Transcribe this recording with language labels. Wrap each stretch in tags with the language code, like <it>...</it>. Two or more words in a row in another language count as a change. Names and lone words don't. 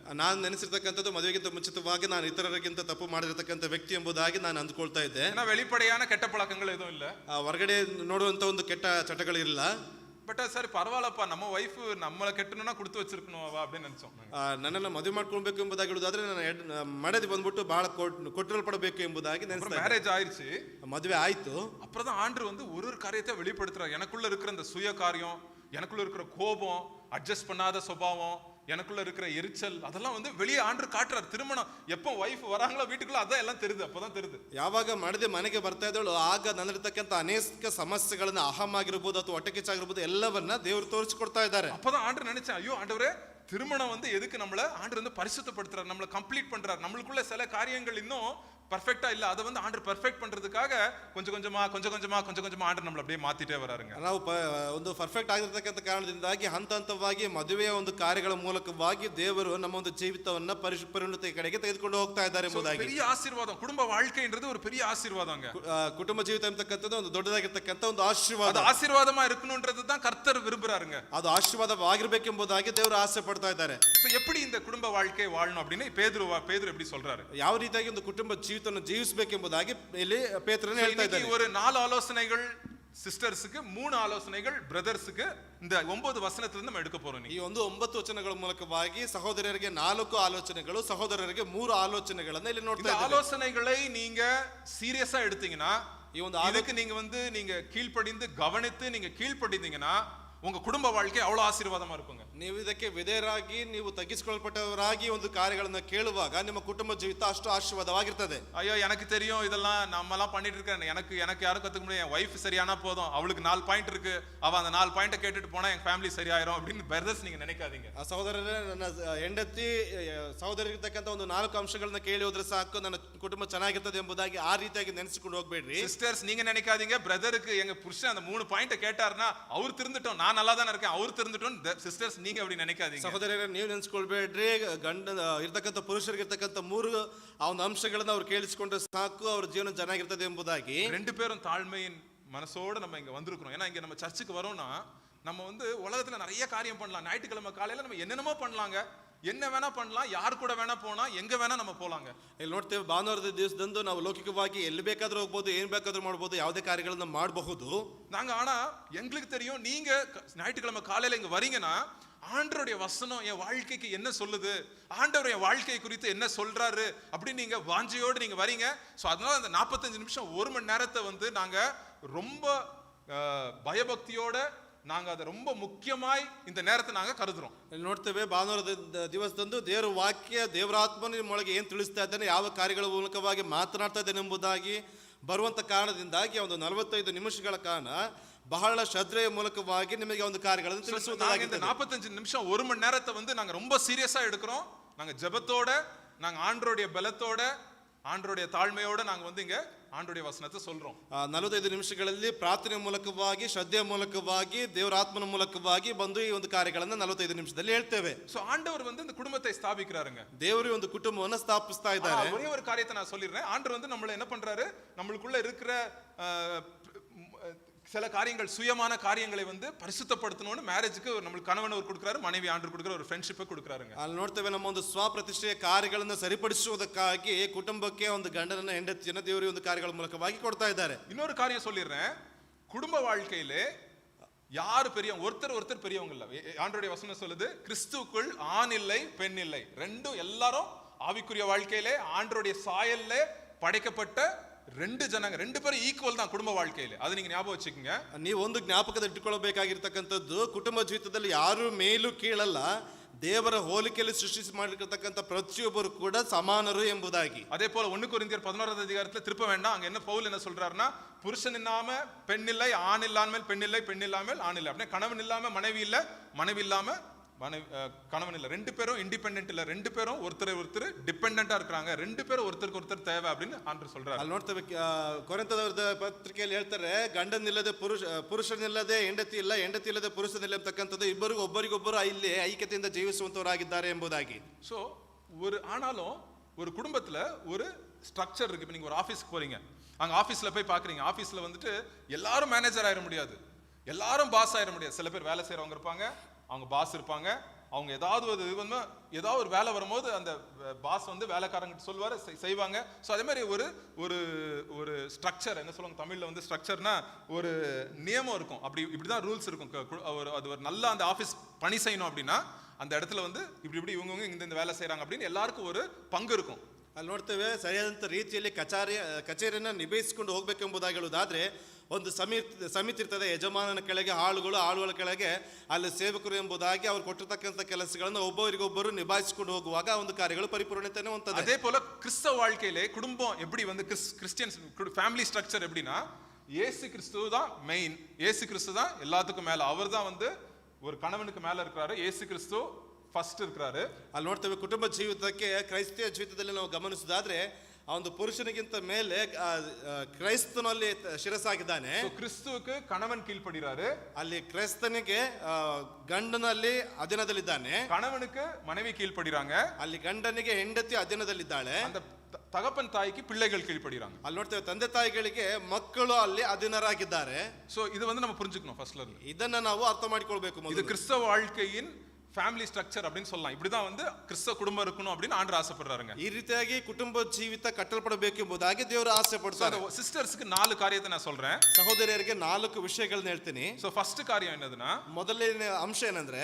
<kn>ನಾನು ನೆನೆಸಿರ್ತಕ್ಕಂಥದ್ದು ಮದುವೆಗಿಂತ ಮುಂಚಿತವಾಗಿ ನಾನು ಇತರರಿಗಿಂತ ತಪ್ಪು ಮಾಡಿರ್ತಕ್ಕಂಥ ವ್ಯಕ್ತಿ ಎಂಬುದಾಗಿ ನಾನು ಅಂದ್ಕೊಳ್ತಾ ಇದ್ದೆ.</kn> <ta>ஏன்னா வெளிப்படையான கெட்ட பழக்கங்கள் எதுவும் இல்லை,</ta> <kn>ಹೊರಗಡೆ ನೋಡುವಂತ ಒಂದು ಕೆಟ್ಟ ಚಟಗಳಿಲ್ಲ.</kn> <ta>பட் சரி பரவாயில்லப்பா, நம்ம வைஃப் நம்மளை கெட்டணும்னா கொடுத்து வச்சிருக்கணும் அவ அப்படின்னு நினைச்சோம்.</ta> <kn>ನನ್ನನ್ನು ಮದುವೆ ಮಾಡ್ಕೊಳ್ಬೇಕು ಎಂಬುದಾಗಿ ಹೇಳುದಾದ್ರೆ ನನ್ನ ಮಡದಿ ಬಂದ್ಬಿಟ್ಟು ಬಹಳ ಕೊಟ್ಟಿರಲ್ಪಡಬೇಕು ಎಂಬುದಾಗಿ ನೆನೆಸ್ತಾ.</kn> <ta>மேரேஜ் ஆயிடுச்சு,</ta> <kn>ಮದುವೆ ಆಯ್ತು.</kn> <ta>அப்புறம் தான் ஆண்டவர் வந்து ஒரு காரியத்தை வெளிப்படுத்துறார். எனக்குள்ள இருக்கிற அந்த சுய காரியம், எனக்குள்ள இருக்கிற கோபம், அட்ஜஸ்ட் பண்ணாத சுபாவம், எனக்குள்ள இருக்கிற எரிச்சல் அதெல்லாம் வந்து வெளியே ஆண்டவர் காட்டுறாரு. திருமணம் எப்போ வைஃப் வராங்களோ வீட்டுக்குள்ள அதான் எல்லாம் தெரியுது, அப்பதான் தெரியுது.</ta> <kn>ಯಾವಾಗ ಮಡದಿ ಮನೆಗೆ ಬರ್ತಾ ಇದ್ದಳು ಆಗ ನನ್ನಲ್ಲಿರ್ತಕ್ಕಂಥ ಅನೇಕ ಸಮಸ್ಯೆಗಳನ್ನ ಅಹಂ ಆಗಿರ್ಬೋದು ಅಥವಾ ಹೊಟ್ಟೆ ಕಿಚ್ಚಾಗಿರ್ಬೋದು ಎಲ್ಲವನ್ನ ದೇವರು ತೋರಿಸಿಕೊಡ್ತಾ ಇದ್ದಾರೆ.</kn> <ta>அப்பதான் ஆண்டவர் நினைச்சேன், ஐயோ ஆண்டவரே திருமணம் வந்து எதுக்கு நம்மள ஆண்டவர் வந்து பரிசுத்தப்படுத்துறாரு, நம்மள கம்ப்ளீட் பண்றாரு. நம்மளுக்குள்ள சில காரியங்கள் இன்னும் பர்ஃபெக்ட்டா இல்ல, அதை வந்து ஆண்டவர் பர்ஃபெக்ட் பண்றதுக்காக கொஞ்சம் கொஞ்சமா ஆண்டவர் நம்மள அப்படியே மாத்திட்டே வராருங்க.</ta> <kn>ನಾವು ಒಂದು ಪರ್ಫೆಕ್ಟ್ ಆಗಿರ್ತಕ್ಕಂಥ ಕಾರಣದಿಂದಾಗಿ ಹಂತ ಹಂತವಾಗಿ ಮದುವೆಯ ಒಂದು ಕಾರ್ಯಗಳ ಮೂಲಕವಾಗಿ ದೇವರು ನಮ್ಮ ಒಂದು ಜೀವಿತವನ್ನ ಪರಿಣತಿ ಕಡೆಗೆ ತೆಗೆದುಕೊಂಡು ಹೋಗ್ತಾ ಇದ್ದಾರೆ ಎಂಬುದಾಗಿ</kn> <ta>பெரிய ஆசீர்வாதம். குடும்ப வாழ்க்கைன்றது ஒரு பெரிய ஆசீர்வாதங்க.</ta> <kn>ಕುಟುಂಬ ಜೀವಿತ ಅಂತಕ್ಕಂಥದ್ದು ಒಂದು ದೊಡ್ಡದಾಗಿರ್ತಕ್ಕಂಥ ಒಂದು ಆಶೀರ್ವಾದ.</kn> <ta>ಅದು ஆசீர்வாதமா இருக்கணும்ன்றது தான் கர்த்தர் விரும்புறாருங்க.</ta> <kn>ಅದು ಆಶೀರ್ವಾದವಾಗಿರಬೇಕೆಂಬುದಾಗಿ ದೇವರು ಆಸೆ ಪಡ್ತಾ ಇದ್ದಾರೆ.</kn> <ta>சோ எப்படி இந்த குடும்ப வாழ்க்கை வாழணும் அப்படினு பேதுரு எப்படி சொல்றாரு?</ta> <kn>ಯಾವ ರೀತಿಯಾಗಿ ಒಂದು ಕುಟುಂಬ ಜೀವಿತವನ್ನು ಜೀವಿಸಬೇಕೆಂಬುದಾಗಿ ಇಲ್ಲಿ ಪೇತ್ರನೇ ಹೇಳ್ತಾ ಇದ್ದಾನೆ.</kn> <ta>ஒரு 4 ஆலோசனைகள் சிஸ்டர்ஸ்க்கு, 3 ஆலோசனைகள் பிரதர்ஸ்க்கு இந்த 9 வசனத்திலிருந்து நம்ம எடுக்க போறோம்.</ta> <kn>ಈ ಒಂದು 9 ವಚನಗಳ ಮೂಲಕವಾಗಿ ಸಹೋದರರಿಗೆ 4 ಆಲೋಚನೆಗಳು, ಸಹೋದರರಿಗೆ 3 ಆಲೋಚನೆಗಳನ್ನು ಇಲ್ಲಿ ನೋಡ್ತಾ ಇದ್ದೀವಿ.</kn> <ta>ஆலோசனைகளை நீங்க சீரியஸா எடுத்தீங்கன்னா,</ta> <kn>ಈ ಒಂದು</kn> <ta>அதுக்கு நீங்க கீழ்ப்படிந்து கவனித்து நீங்க கீழ்ப்படிந்தீங்கன்னா உங்க குடும்ப வாழ்க்கை அவ்வளவு ஆசீர்வாதமா இருக்குங்க.</ta> <kn>ನೀವು ಇದಕ್ಕೆ ವಿಧೇಯರಾಗಿ ನೀವು ತಗ್ಗಿಸಿಕೊಳ್ಳಲ್ಪಟ್ಟವರಾಗಿ ಒಂದು ಕಾರ್ಯಗಳನ್ನು ಕೇಳುವಾಗ ನಿಮ್ಮ ಕುಟುಂಬ ಜೀವಿತ ಅಷ್ಟು ಆಶೀರ್ವಾದವಾಗಿರ್ತದೆ.</kn> <ta>ஐயோ எனக்கு தெரியும் இதெல்லாம் நம்ம எல்லாம் பண்ணிட்டு இருக்கேன், எனக்கு யாரும் கத்துக்க முடியாது, என் வைஃப் சரியானா போதும், அவளுக்கு 4 பாயிண்ட் இருக்கு, அவ அந்த 4 பாயிண்ட கேட்டுட்டு போனா என் ஃபேமிலி சரியாயிரும் அப்படின்னு பிரதர்ஸ் நீங்க நினைக்காதீங்க.</ta> <kn>ಆ ಸಹೋದರರೇ, ನನ್ನ ಹೆಂಡತಿ ಸಹೋದರಿಗಿರ್ತಕ್ಕಂಥ ಒಂದು 4 ಅಂಶಗಳನ್ನ ಕೇಳಿ ಹೋದ್ರೆ ಸಾಕು, ನನ್ನ ಕುಟುಂಬ ಚೆನ್ನಾಗಿರ್ತದೆ ಎಂಬುದಾಗಿ ಆ ರೀತಿಯಾಗಿ ನೆನೆಸಿಕೊಂಡು ಹೋಗ್ಬೇಡ್ರಿ.</kn> <ta>சிஸ்டர்ஸ் நீங்க நினைக்காதீங்க பிரதருக்கு எங்க புருஷன் அந்த 3 பாயிண்ட கேட்டாருன்னா அவர் திருந்துட்டோம், நான் நல்லா தானே இருக்கேன், அவர் திருந்துட்டோம். சிஸ்டர்ஸ் நீங்க அப்படி நினைக்காதீங்க.</ta> <kn>ಸಹೋದರರೇ, ನೀವು ನೆನೆಸ್ಕೊಳ್ಬೇಡ್ರಿ, ಗಂಡ ಇರ್ತಕ್ಕಂಥ ಪುರುಷರಿಗೆ ಇರ್ತಕ್ಕಂಥ 3 ಆ ಒಂದು ಅಂಶಗಳನ್ನ ಅವ್ರು ಕೇಳಿಸಿಕೊಂಡ್ರೆ ಸಾಕು, ಅವ್ರ ಜೀವನ ಚೆನ್ನಾಗಿರ್ತದೆ ಎಂಬುದಾಗಿ.</kn> <ta>2 பேரும் தாழ்மையின் மனசோட நம்ம இங்க வந்திருக்கிறோம். ஏன்னா இங்க நம்ம சர்ச்சுக்கு வரோம்னா நம்ம வந்து உலகத்துல நிறைய காரியம் பண்ணலாம். ஞாயிற்றுக்கிழமை காலையில நம்ம என்னென்னமோ பண்ணலாங்க, என்ன வேணா பண்ணலாம், யார் கூட வேணா போனா, எங்க வேணா நம்ம போலாங்க.</ta> <kn>ಇಲ್ಲಿ ನೋಡ್ತೇವೆ, ಭಾನುವಾರದ ದಿವಸದಂದು ನಾವು ಲೌಕಿಕವಾಗಿ ಎಲ್ಲಿ ಬೇಕಾದ್ರೂ ಹೋಗ್ಬೋದು, ಏನ್ ಬೇಕಾದ್ರೂ ಮಾಡ್ಬೋದು, ಯಾವುದೇ ಕಾರ್ಯಗಳನ್ನ ಮಾಡಬಹುದು</kn> <ta>நாங்க. ஆனா எங்களுக்கு தெரியும், நீங்க ஞாயிற்றுக்கிழமை காலையில இங்க வரீங்கன்னா ஆண்டவருடைய வசனம் என் வாழ்க்கைக்கு என்ன சொல்லுது, ஆண்டவர் என் வாழ்க்கை குறித்து என்ன சொல்றாரு அப்படின்னு நீங்க வாஞ்சையோடு நீங்க வரீங்க. ஸோ அதனால அந்த 45 நிமிஷம் 1 மணி நேரத்தை வந்து நாங்க ரொம்ப பயபக்தியோட நாங்க அதை ரொம்ப முக்கியமாய் இந்த நேரத்தை நாங்க கருதுறோம்.</ta> <kn>ಇಲ್ಲಿ ನೋಡ್ತೇವೆ, ಭಾನುವಾರದ ದಿವಸದಂದು ದೇವರ ವಾಕ್ಯ, ದೇವರಾತ್ಮನ ನಿಮ್ಮೊಳಗೆ ಏನ್ ತಿಳಿಸ್ತಾ ಇದ್ದಾನೆ, ಯಾವ ಕಾರ್ಯಗಳ ಮೂಲಕವಾಗಿ ಮಾತನಾಡ್ತಾ ಇದ್ದಾನೆ ಎಂಬುದಾಗಿ ಬರುವಂತ ಕಾರಣದಿಂದಾಗಿ ಒಂದು 45 ನಿಮಿಷಗಳ ಕಾಲ ಬಹಳ ಶ್ರದ್ಧೆಯ ಮೂಲಕವಾಗಿ ನಿಮಗೆ ಒಂದು ಕಾರ್ಯಗಳನ್ನು ತಿಳಿಸುವುದಾಗಿದೆ.</kn> <ta>இந்த 45 நிமிஷம் 1 மணி நேரத்தை வந்து நாங்க ரொம்ப சீரியஸா எடுக்கிறோம். நாங்க ஜெபத்தோட, நாங்க ஆண்டவருடைய பலத்தோட, ஆண்டவருடைய தாழ்மையோட நாங்க வந்து இங்க ஆண்டவருடைய வசனத்தை சொல்றோம்.</ta> <kn>45 ನಿಮಿಷಗಳಲ್ಲಿ ಪ್ರಾರ್ಥನೆ ಮೂಲಕವಾಗಿ, ಶ್ರದ್ಧೆಯ ಮೂಲಕವಾಗಿ, ದೇವರ ಆತ್ಮನ ಮೂಲಕವಾಗಿ ಬಂದು ಈ ಒಂದು ಕಾರ್ಯಗಳನ್ನು 45 ನಿಮಿಷದಲ್ಲಿ ಹೇಳ್ತೇವೆ.</kn> <ta>சோ ஆண்டவர் வந்து இந்த குடும்பத்தை ஸ்தாபிக்கிறாருங்க.</ta> <kn>ದೇವರು ಒಂದು ಕುಟುಂಬವನ್ನು ಸ್ಥಾಪಿಸ್ತಾ ಇದ್ದಾರೆ.</kn> <ta>ஒரே ஒரு காரியத்தை நான் சொல்லிடுறேன். ஆண்டவர் வந்து நம்மள என்ன பண்றாரு, நம்மளுக்குள்ள இருக்கிற சில காரியங்கள், சுயமான காரியங்களை வந்து பரிசுத்தப்படுத்தணும்னு மேரேஜுக்கு நம்மளுக்கு கணவன் ஒரு கொடுக்குறாரு, மனைவி ஆண்டவர் கொடுக்குற ஒரு ஃப்ரெண்ட்ஷிப்பை கொடுக்குறாருங்க.</ta> <kn>ಅಲ್ಲಿ ನೋಡ್ತೇವೆ, ನಮ್ಮ ಒಂದು ಸ್ವಪ್ರತಿಷ್ಠೆಯ ಕಾರ್ಯಗಳನ್ನು ಸರಿಪಡಿಸುವುದಕ್ಕಾಗಿ ಕುಟುಂಬಕ್ಕೆ ಒಂದು ಗಂಡನನ್ನ ಹೆಂಡತಿಯನ್ನ ದೇವರು ಒಂದು ಕಾರ್ಯಗಳ ಮೂಲಕವಾಗಿ ಕೊಡ್ತಾ ಇದ್ದಾರೆ.</kn> <ta>இன்னொரு காரியம் சொல்லிடுறேன், குடும்ப வாழ்க்கையிலே யாரு பெரியவங்க, ஒருத்தர் பெரியவங்க இல்ல. ஆண்டவருடைய வசனம் சொல்லுது, கிறிஸ்துவுக்குள் ஆண் இல்லை பெண் இல்லை, ரெண்டும் எல்லாரும் ஆவிக்குரிய வாழ்க்கையிலே ஆண்டவருடைய சாயல்ல படைக்கப்பட்ட 2 ஜனங்க, 2 பேரும் ஈக்குவல் தான் குடும்ப வாழ்க்கையில. அது நீங்க ஞாபகம் வச்சுக்கோங்க. ನೀವು ಒಂದು ಜ್ಞಾಪಕದಲ್ಲಿ ಇಟ್ಟುಕೊಳ್ಳಬೇಕಾಗಿರ್ತಕ್ಕಂಥದ್ದು, ಕುಟುಂಬ ಜೀವಿತದಲ್ಲಿ ಯಾರು ಮೇಲೂ ಕೀಳಲ್ಲ, ದೇವರ ಹೋಲಿಕೆಯಲ್ಲಿ ಸೃಷ್ಟಿಸಿ ಮಾಡಿರ್ತಕ್ಕಂಥ ಪ್ರತಿಯೊಬ್ಬರು ಕೂಡ ಸಮಾನರು ಎಂಬುದಾಗಿ. அதே போல 1 கொரிந்தியர் 11வது அதிகாரத்துல திருப்ப வேண்டாம், அங்க என்ன பவுல் என்ன சொல்றாருன்னா, புருஷன் இல்லாம பெண் இல்லை, ஆண் இல்லாமல் பெண் இல்லை, பெண் இல்லாமல் ஆண் இல்லை, அப்படியே கணவன் இல்லாம மனைவி இல்ல, மனைவி இல்லாம கணவன் இல்ல. 2 பேரும் இண்டிபெண்டன்ட் இல்ல, 2 பேரும் ஒருத்தர் டிபெண்டன்ட்டா இருக்காங்க, 2 பேரும் ஒருத்தருக்கு ஒருத்தர் தேவை அப்படின்னு ஆண்டவர் சொல்றாரு.</ta> <kn>ಅಲ್ಲಿ ನೋಡ್ತೇವೆ, ಕೊರಿಂಥದವರ ಪತ್ರಿಕೆಯಲ್ಲಿ ಹೇಳ್ತಾರೆ, ಗಂಡನಿಲ್ಲದೆ ಪುರುಷನಿಲ್ಲದೆ ಹೆಂಡತಿ ಇಲ್ಲ, ಹೆಂಡತಿ ಇಲ್ಲದೆ ಪುರುಷನಿಲ್ಲ ಅಂತಕ್ಕಂಥದ್ದು, ಇಬ್ಬರಿಗೂ ಒಬ್ಬರಿಗೊಬ್ಬರು ಇಲ್ಲಿ ಐಕ್ಯತೆಯಿಂದ ಜೀವಿಸುವಂತವರಾಗಿದ್ದಾರೆ ಎಂಬುದಾಗಿ.</kn> <ta>ஸோ ஆனாலும் ஒரு குடும்பத்துல ஒரு ஸ்ட்ரக்சர் இருக்கு. இப்போ நீங்க ஒரு ஆஃபீஸ்க்கு போறீங்க, அங்க ஆஃபீஸ்ல போய் பாக்குறீங்க, ஆஃபீஸ்ல வந்துட்டு எல்லாரும் மேனேஜர் ஆயிட முடியாது, எல்லாரும் பாஸ் ஆயிட முடியாது. சில பேர் வேலை செய்யறவங்க இருப்பாங்க, அவங்க பாஸ் இருப்பாங்க. அவங்க ஏதாவது ஒரு வேலை வரும்போது அந்த பாஸ் வந்து வேலைக்காரங்க சொல்லுவாரு, செய்வாங்க. ஸோ அதே மாதிரி ஒரு ஸ்ட்ரக்சர், என்ன சொல்லுவாங்க தமிழ்ல வந்து ஸ்ட்ரக்சர்னா ஒரு நியமம் இருக்கும். இப்படிதான் ரூல்ஸ் இருக்கும். அது ஒரு நல்ல அந்த ஆஃபீஸ் பணி செய்யணும் அப்படின்னா அந்த இடத்துல வந்து இப்படி இவங்க இந்த வேலை செய்யறாங்க அப்படின்னு எல்லாருக்கும் ஒரு பங்கு இருக்கும்.</ta> <kn>ಅಲ್ಲಿ ನೋಡ್ತೇವೆ, ಸರಿಯಾದಂಥ ರೀತಿಯಲ್ಲಿ ಕಚೇರಿಯನ್ನು ನಿಭಾಯಿಸಿಕೊಂಡು ಹೋಗ್ಬೇಕೆಂಬುದಾಗಿ ಹೇಳುವುದಾದ್ರೆ ಒಂದು ಸಮಿತಿ ಇರ್ತದೆ, ಯಜಮಾನನ ಕೆಳಗೆ ಆಳುಗಳು, ಆಳುಗಳ ಕೆಳಗೆ ಅಲ್ಲಿ ಸೇವಕರು ಎಂಬುದಾಗಿ ಅವ್ರು ಕೊಟ್ಟಿರ್ತಕ್ಕಂಥ ಕೆಲಸಗಳನ್ನು ಒಬ್ಬರಿಗೊಬ್ಬರು ನಿಭಾಯಿಸಿಕೊಂಡು ಹೋಗುವಾಗ ಒಂದು ಕಾರ್ಯಗಳು ಪರಿಪೂರ್ಣತೆಯನ್ನು ಹೊಂದುತ್ತದೆ.</kn> <ta>அதே போல கிறிஸ்தவ வாழ்க்கையிலே குடும்பம் எப்படி வந்து</ta> <en>Christians family structure</en> <ta>எப்படின்னா இயேசு கிறிஸ்து தான் மெயின். இயேசு கிறிஸ்து தான் எல்லாத்துக்கும் மேல. அவர் தான் வந்து ஒரு கணவனுக்கு மேல இருக்கிறாரு. இயேசு கிறிஸ்து ಫಸ್ಟ್ இருக்கிறாரு.</ta> <kn>ಅಲ್ಲಿ ನೋಡ್ತೇವೆ ಕುಟುಂಬ ಜೀವಿತಕ್ಕೆ ಕ್ರೈಸ್ತಿಯ ಜೀವಿತದಲ್ಲಿ ನಾವು ಗಮನಿಸೋದಾದ್ರೆ ಆ ಒಂದು ಪುರುಷನಿಗಿಂತ ಮೇಲೆ ಕ್ರೈಸ್ತನಲ್ಲಿ ಶಿರಸಾಗಿದ್ದಾನೆ.</kn> <ta>கிறிஸ்துவுக்கு கணவன் கீழ்ப்படிறாரு.</ta> <kn>ಅಲ್ಲಿ ಕ್ರೈಸ್ತನಿಗೆ ಗಂಡನಲ್ಲಿ ಅಧೀನದಲ್ಲಿದ್ದಾನೆ,</kn> <ta>கணவனுக்கு மனைவி கீழ்ப்படிறாங்க.</ta> <kn>ಅಲ್ಲಿ ಗಂಡನಿಗೆ ಹೆಂಡತಿ ಅಧೀನದಲ್ಲಿದ್ದಾಳೆ.</kn> <ta>அந்த தகப்பன் தாய்க்கு பிள்ளைகள் கீழ்ப்படிறாங்க.</ta> <kn>ಅಲ್ಲಿ ನೋಡ್ತೇವೆ ತಂದೆ ತಾಯಿಗಳಿಗೆ ಮಕ್ಕಳು ಅಲ್ಲಿ ಅಧೀನರಾಗಿದ್ದಾರೆ.</kn> <ta>சோ இது வந்து நம்ம புரிஞ்சுக்கணும் ஃபர்ஸ்ட்ல இருந்து.</ta> <kn>ಇದನ್ನ ನಾವು ಅರ್ಥ ಮಾಡಿಕೊಳ್ಳಬೇಕು.</kn> <ta>இது கிறிஸ்தவ வாழ்க்கையின்</ta> <en>family structure</en> <ta>அப்படின்னு சொல்லலாம். இப்படிதான் வந்து கிறிஸ்தவ குடும்பம் இருக்கணும் அப்படின்னு ஆண்டவர் ஆசைப்படுறாருங்க.</ta> <kn>ಈ ರೀತಿಯಾಗಿ ಕುಟುಂಬ ಜೀವಿತ ಕಟ್ಟಲ್ಪಡಬೇಕೆಂಬುದಾಗಿ ದೇವರು ಆಸೆ ಪಡ್ತಾರೆ.</kn> <ta>சிஸ்டர்ஸ்க்கு 4 காரியத்தை நான் சொல்றேன்.</ta> <kn>ಸಹೋದರಿಯರಿಗೆ 4 ವಿಷಯಗಳನ್ನು ಹೇಳ್ತೀನಿ.</kn> <en>so first</en> <ta>காரியம் என்னதுன்னா,</ta> <kn>ಮೊದಲನೇ ಅಂಶ ಏನಂದ್ರೆ</kn>